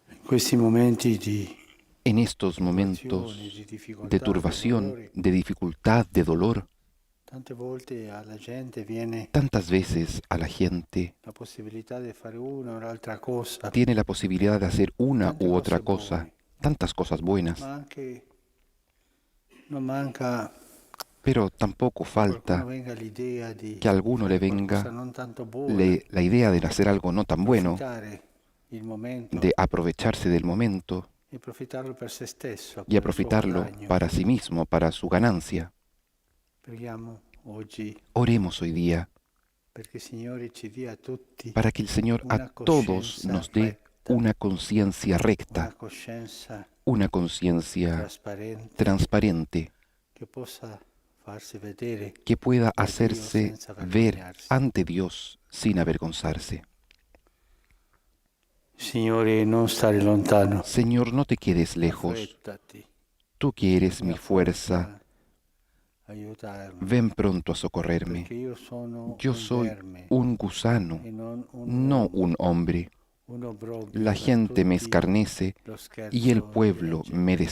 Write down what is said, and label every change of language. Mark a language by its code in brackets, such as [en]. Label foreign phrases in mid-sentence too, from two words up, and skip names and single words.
[it] questi momenti di [es] En estos [it] turbazione, di [es] momentos de [it] difficoltà, di [es] turbación, [it] dolore, [es] de dificultad, de dolor, [it] tante volte alla gente viene [es] tantas veces a la gente [it] la possibilità di fare una o l'altra cosa, [es] tiene la posibilidad de hacer una [it] tante [es] u otra [it] cose [es] cosa, [it] buone, [es] tantas cosas buenas, [it] ma anche non manca [es] pero tampoco [it] che a qualcuno [es] falta [it] venga l'idea [es] que a [it] di [es] alguno le [it] fare qualcosa [es] venga [it] non tanto buona, [es] la idea de hacer algo no tan bueno, [it] approfittare il [es] de [it] momento [es] aprovecharse del momento [it] e approfittarlo per se stesso, [es] y [it] per il suo [es] aprovecharlo [it] guadagno. [es] para sí mismo, para su ganancia. [it] Preghiamo oggi [es] Oremos hoy día [it] perché il Signore ci dia a tutti [es] para que el Señor a [it] una [es] todos [it] coscienza [es] nos dé [it] retta, [es] una conciencia [it] una [es] recta, [it] coscienza [es] una conciencia [it] trasparente [es] transparente, [it] che possa farsi vedere [es] que pueda [it] da Dio [es] hacerse [it] senza [es] ver [it] vergognarsi. [es] ante Dios sin avergonzarse. [it] Signore, non stare lontano, [es] Señor, no te quedes lejos, [it] affrettati, [es] tú que eres mi [it] mia [es] fuerza, [it] forza, aiutarmi, [es] ven pronto a socorrerme. [it] perché io sono [es] Yo [it] un [es] soy [it] verme [es] un gusano, [it] e non un [es] no [it] uomo, [es] un hombre. [it] un [es] La [it] obbrobrio per [es] gente me [it] tutti [es] escarnece [it] lo [es] y el [it] scherzo della [es] pueblo me [it] gente.